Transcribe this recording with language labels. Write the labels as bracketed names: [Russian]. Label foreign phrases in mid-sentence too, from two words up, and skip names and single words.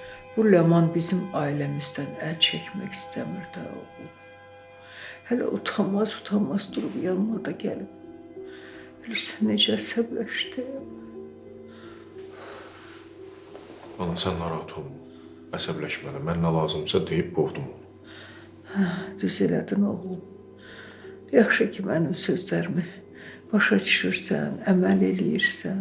[Turkish] Bu Leman bizim ailemizden el çekmek istemir de oğlum. Hele utanmaz durup yanıma da gelip. [Azerbaijani] Bilirsən necə əsəbləşdim. Ana sen narahat olma. Əsəbləşmədə. Mən nə lazımsa deyib qovdum onu. Düz elədin oğlum. Yaxşı ki mənim sözlərimi başa düşürsən, əməl eləyirsən.